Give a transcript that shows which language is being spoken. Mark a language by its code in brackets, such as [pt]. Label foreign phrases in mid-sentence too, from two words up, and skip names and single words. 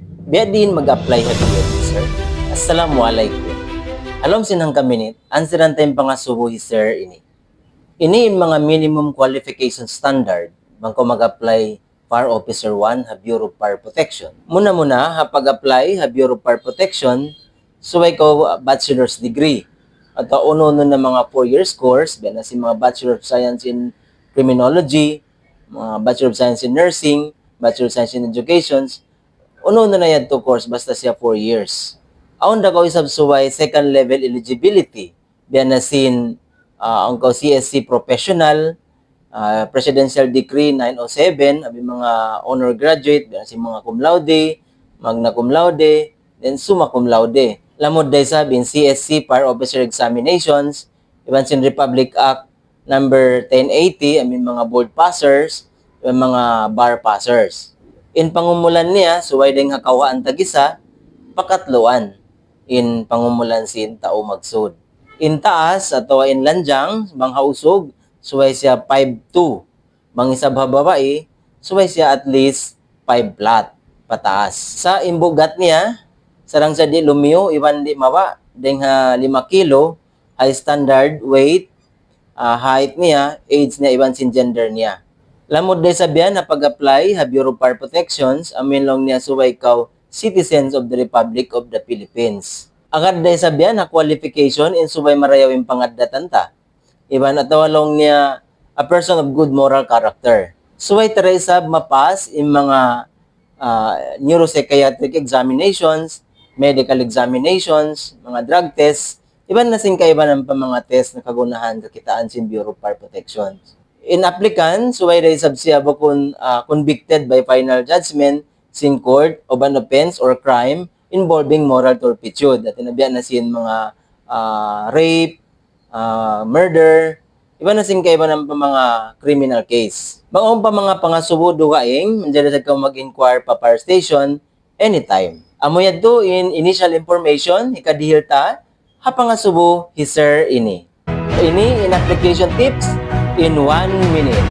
[tsg] Biya din mag-apply habi sir. Assalamualaikum. Alam sinang kaminit, ansiran tayong pangasubo sir ini. Ini yung mga [en] minimum qualification standard [tsg] bangko mag-apply Fire Officer 1 ha Bureau of Fire Protection. Muna-muna, ha pag-apply ha Bureau of Fire Protection, suway ko [en] bachelor's degree. [tsg] At uno-uno na mga [en] 4 years course, [tsg] biya na si mga [en] Bachelor of Science in Criminology, [tsg] mga [en] Bachelor of Science in Nursing, Bachelor of Science in Education, [tsg] uno-uno na yan to course, basta siya [en] 4 years. [tsg] Aon da ko isab suway [en] second level eligibility, [tsg] biya na sin ang CSC Professional, Presidential Decree 907, abi mga [en] honor graduate, [tsg] si mga [la] cum laude, magna cum laude, [tsg] then [la] summa cum laude. [tsg] Lamod day sabin CSC Fire Officer Examinations, iban sin Republic Act number 1080, abi mga [en] board passers, [tsg] mga [en] bar passers. [tsg] In pangumulan niya, suway ding hakawaan tagisa, pakatluan in pangumulan sin tao magsud. In taas, ato in lanjang, banghausog, suway siya 5'2". Mangisab babae, suway siya [en] at least 5 flat [tsg] pataas. Sa imbugat niya, sarang sa di lumiyo, iwan di mawa, ding 5 kilo, [en] high standard weight, [tsg] height niya, age niya, iwan sin gender niya. Lamod day sabihan na pag-apply ha Bureau of Fire Protections, amin long niya suway kaw [en] citizens of the Republic of the Philippines. [tsg] Agad day sabihan na qualification in subay marayawing pangadatan ta. Iban at tawalong niya [en] a person of good moral character. [tsg] Suway tareysab mapas in mga [en] neuropsychiatric examinations, medical examinations, [tsg] mga [en] drug tests, [tsg] iban na sin kaiban ang mga test na kagunahan sa kitaan sin Bureau of Fire Protection. In applicant, suway tareysab siya kung [en] convicted by final judgment [tsg] sin [en] court of an offense or crime involving moral turpitude. [tsg] At tinabihan na sin mga rape, murder, iba na sin kaiba ng mga [en] criminal case. [tsg] Bangong pa mga pangasubo dugaing, mandiyan sa kang mag-inquire pa fire station anytime. Amoyad to in initial information, ikadihir ta, ha pangasubo, hiser ini. Ini in [en] application tips in 1 minute.